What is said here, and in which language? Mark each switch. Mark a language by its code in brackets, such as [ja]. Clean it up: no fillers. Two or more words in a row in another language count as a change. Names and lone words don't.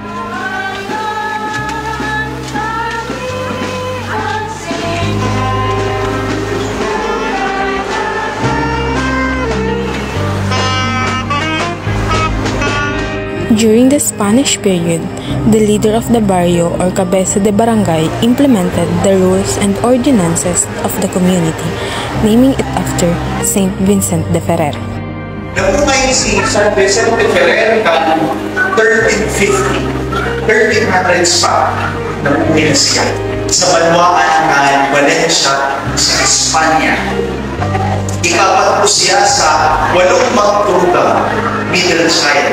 [en] During the Spanish period, the leader of the barrio or [es] cabeza de [en] barangay implemented the rules and ordinances of the community, naming it after Saint Vincent de Ferrer. [bik] Nabuhay si San Vincent de Ferrer kan 1350, 1300s pa, nabuhay na siya sa banwaan ng Valencia sa Espanya. Ikapat po siya sa 8 magtugang [en] middle child.